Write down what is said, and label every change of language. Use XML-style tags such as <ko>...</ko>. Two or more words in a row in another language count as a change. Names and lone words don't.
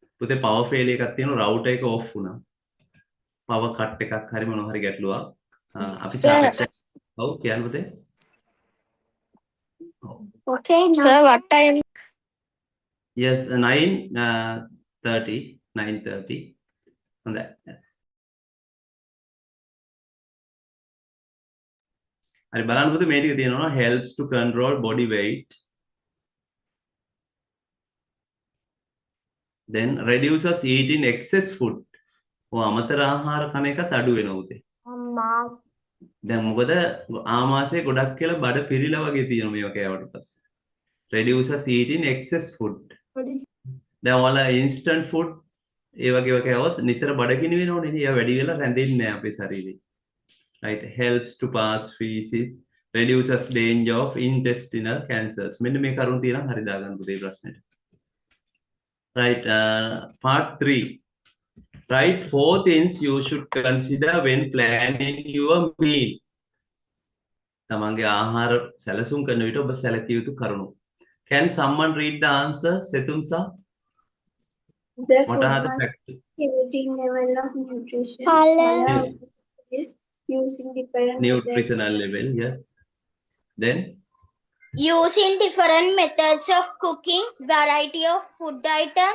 <si>පුතේ</si> <en>power failure</en> <si>එකක් තියෙනවා router එක off වුණා.</si> <en>power cut</en> <si>එකක් හරි මොනවා හරි ගැටලුවක්. අපි</si> <en>Sir.</en> <si>සාකච්ඡා ඔව් කියන්න පුතේ.</si> <en>Okay, sir, what time? Yes, 9:30. 9:30.</en> <si>හොඳයි. හරි බලන්න පුතේ මේ ටික තියෙනවා</si> <en>helps to control body weight. Then reduces eating excess food.</en> <si>ඔය අමතර ආහාර කන එකත් අඩු වෙනවා උතේ. දැන් මොකද ආමාශය ගොඩක් කියලා බඩ පිරීලා වගේ තියෙනවා මේක කෑවට පස්සේ.</si> <en>reduces eating excess food.</en> <si>දැන් ඔයාලා</si> <en>instant food</en> <si>ඒ වගේ ඒවා කෑවොත් නිතර බඩගිනි වෙනවනේ. ඒවා වැඩි වෙලා රැඳෙන්නේ නැහැ අපේ ශරීරේ.</si> <en>Right, helps to pass feces, reduces danger of intestinal cancers.</en> <si>මෙන්න මේ කරුණ තියෙනවා හරි දාගන්න පුතේ ප්‍රශ්නෙට.</si> <en>Right, part 3. Write 4 things you should consider when planning your meal.</en> <si>තමන්ගේ ආහාර සැලසුම් කරන විට ඔබ සැලකිය යුතු කරුණු.</si> <en>Can someone read the answer? Setumsa? The What food are the must factors? eating level of nutrition. Color. Is using different Nutritional level, yes. Then, Using different methods of cooking, variety of food items,</en>